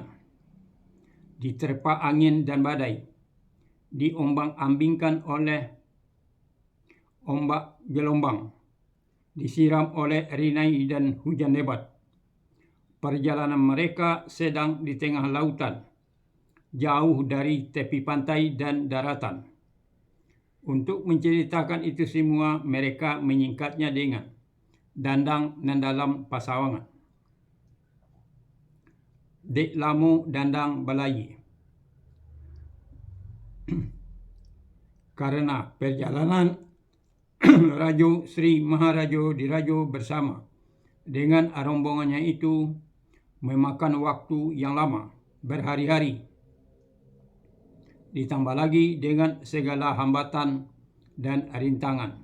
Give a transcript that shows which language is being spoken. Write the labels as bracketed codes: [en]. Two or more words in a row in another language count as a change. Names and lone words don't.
[id] Diterpa angin dan badai, diombang-ambingkan oleh ombak gelombang, disiram oleh rinai dan hujan lebat. Perjalanan mereka sedang di tengah lautan, jauh dari tepi pantai dan daratan. Untuk menceritakan itu semua, mereka menyingkatnya dengan dandang dan dalam pasawangan. [min] Dek lamo dandang balai. [id] Karena perjalanan Rajo Sri Maharajo Dirajo bersama dengan rombongannya itu memakan waktu yang lama, berhari-hari. Ditambah lagi dengan segala hambatan dan rintangan.